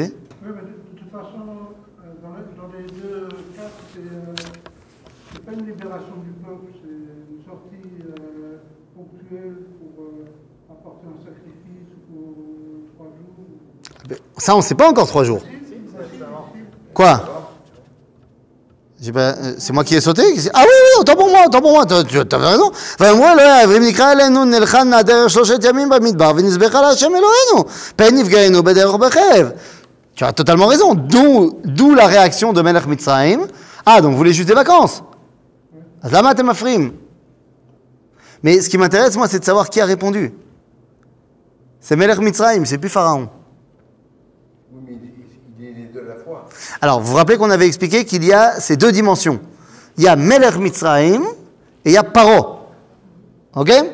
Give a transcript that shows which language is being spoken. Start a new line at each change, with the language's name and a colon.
French: Oui, mais de toute façon, dans les deux cas, c'est pas une libération du peuple, c'est une sortie ponctuelle pour apporter un sacrifice pour 3 jours. Ça, on ne sait pas encore 3 jours. Quoi? C'est moi qui ai sauté? Ah oui, autant pour moi, tu as raison.
Hebrew: ואמרו אלוהי העברים נקרא אלינו נלכה נעדר 3 ימים במדבר ונזבחה להשם אלוהינו פן נפגענו בדרך בחרב.
French: Tu as totalement raison, d'où la réaction de Melech Mitzrayim. Ah, donc vous voulez juste des vacances?
Hebrew: אז למה אתם מפריעים?
French: Mais ce qui m'intéresse, moi, c'est de savoir qui a répondu. C'est Melech Mitzrayim, c'est plus Pharaon. Oui, mais il est les deux à la fois. Alors, vous vous rappelez qu'on avait expliqué qu'il y a ces deux dimensions. Il y a Melech Mitzrayim et il y a Paro. Ok?